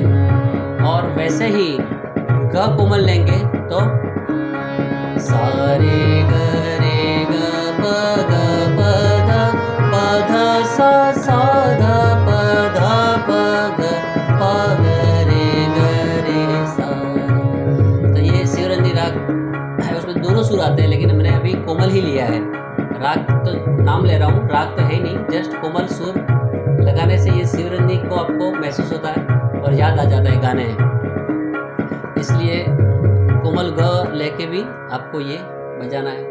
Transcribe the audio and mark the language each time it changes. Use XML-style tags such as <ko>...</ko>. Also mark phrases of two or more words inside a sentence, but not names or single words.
<hi>और वैसे ही ग कोमल लेंगे तो सारे ग रे ग प ग प ध सा सा ध प ग रे सा। तो ये शिवरंदी राग है, उसमें दोनों सुर आते हैं, लेकिन मैंने अभी कोमल ही लिया है। राग तो नाम ले रहा हूँ, राग तो है नहीं, जस्ट कोमल सुर लगाने से ये शिवरंदी को आपको महसूस होता है और याद आ जाता है गाने। इसलिए कोमल ग लेके भी आपको ये बजाना है।</hi>